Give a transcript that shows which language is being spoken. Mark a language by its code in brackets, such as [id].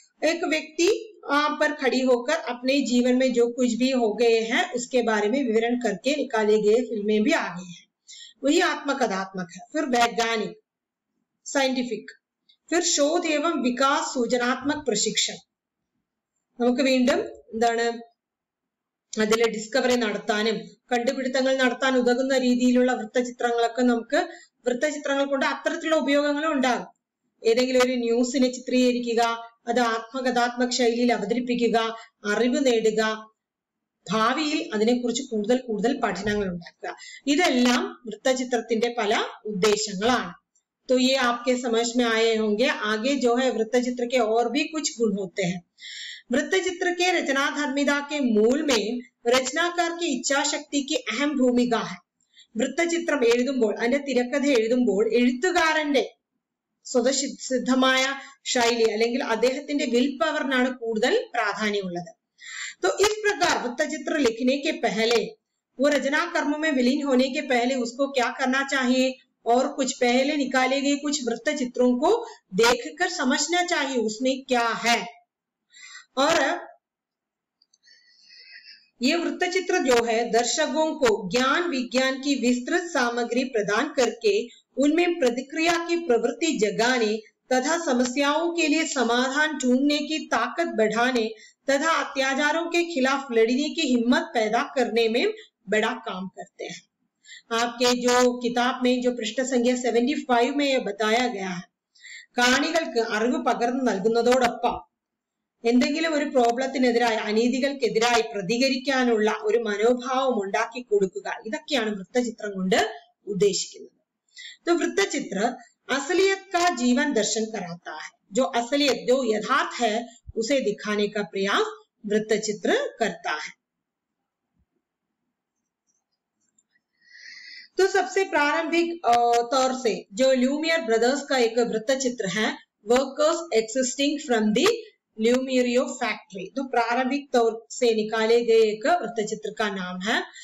[hi] एक व्यक्ति वहां पर खड़ी होकर अपने जीवन में जो कुछ भी हो गए हैं उसके बारे में विवरण करके निकाले गए फिल्में भी आ गई हैं. वही आत्मकथात्मक है. फिर वैज्ञानिक, साइंटिफिक, फिर शोध एवं विकास सूचनात्मक प्रशिक्षण. [ml] നമുക്ക് വീണ്ടും എന്താണ് അതിലെ ഡിസ്കവറി നടത്താനും കണ്ടുപിടുത്തങ്ങൾ നടത്താൻ ഉതകുന്ന രീതിയിലുള്ള വൃത്തചിത്രങ്ങളൊക്കെ നമുക്ക് വൃത്തചിത്രങ്ങൾ കൊണ്ട് അത്തരത്തിലുള്ള ഉപയോഗങ്ങളും ഉണ്ടാകും. ഏതെങ്കിലും ഒരു ന്യൂസിനെ ചിത്രീകരിക്കുക, അത് ആത്മകഥാത്മക ശൈലിയിൽ അവതരിപ്പിക്കുക, അറിവ് നേടുക, ഭാവിയിൽ അതിനെക്കുറിച്ച് കൂടുതൽ കൂടുതൽ പഠനങ്ങൾ ഉണ്ടാക്കുക. ഇതെല്ലാം വൃത്തചിത്രത്തിന്റെ പല ഉദ്ദേശങ്ങളാണ്. [hi] तो ये आपके समझ में आए होंगे. आगे जो है वृत्तचित्र के और भी कुछ गुण होते हैं. वृत्तचित्र के रचनाधर्मिता के मूल में रचनाकार की इच्छा शक्ति की अहम भूमिका है. [ml] വൃത്തചിത്രം എഴുതുമ്പോൾ, അതിന്റെ തിരക്കഥ എഴുതുമ്പോൾ എഴുത്തുകാരന്റെ സ്വതസിദ്ധമായ ശൈലി അല്ലെങ്കിൽ അദ്ദേഹത്തിന്റെ വിൽ പവറിനാണ് കൂടുതൽ പ്രാധാന്യമുള്ളത്. [hi] तो इस प्रकार वृत्तचित्र लिखने के पहले, वो रचना कर्म में विलीन होने के पहले उसको क्या करना चाहिए, और कुछ पहले निकाले गए कुछ वृत्तचित्रों को देखकर समझना चाहिए उसमें क्या है. और ये वृत्तचित्र जो है दर्शकों को ज्ञान विज्ञान की विस्तृत सामग्री प्रदान करके उनमें प्रतिक्रिया की प्रवृत्ति जगाने तथा समस्याओं के लिए समाधान ढूंढने की ताकत बढ़ाने तथा अत्याचारों के खिलाफ लड़ने की हिम्मत पैदा करने में बड़ा काम करते हैं. आपके जो किताब में जो पृष्ठ संख्या 75 में यह बताया गया है, [ml] കാണികൾക്ക് അറിവ് പകർന്നു നൽകുന്നതോടൊപ്പം എന്തെങ്കിലും ഒരു പ്രോബ്ലത്തിനെതിരായി, അനീതികൾക്കെതിരായി പ്രതികരിക്കാനുള്ള ഒരു മനോഭാവം ഉണ്ടാക്കി കൊടുക്കുക. ഇതൊക്കെയാണ് വൃത്തചിത്രം കൊണ്ട് ഉദ്ദേശിക്കുന്നത്. [hi] तो वृत्तचित्र असलियत का जीवन दर्शन कराता है. जो असलियत, जो यथार्थ है, उसे दिखाने का प्रयास वृत्तचित्र करता है. तो सबसे प्रारंभिक तौर से जो ल्यूमियर ब्रदर्स का एक वृत्तचित्र है, workers existing from the ल्यूमियरियो factory, तो प्रारंभिक तौर से निकाले गए एक वृत्तचित्र का नाम है.